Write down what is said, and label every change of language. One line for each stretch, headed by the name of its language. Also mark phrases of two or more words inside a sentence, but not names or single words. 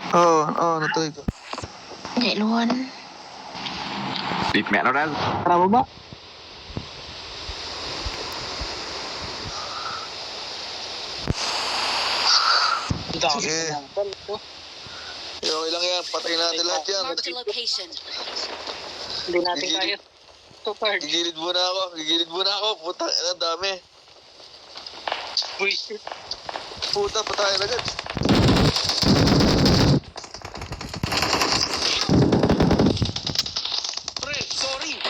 Filipino: Oo, natry ko.
Vietnamese: Chạy luôn. Địt mẹ nó ra.
Filipino: Tara baba. Sige. Okay lang yan. Patayin natin lahat yan.
English: Marked a location.
Filipino: Hindi natin kaya. Super. Gigilid muna ako. Puta, ang dami.
English: Bullshit.
Filipino: Puta, patayin agad. Pre, sorry.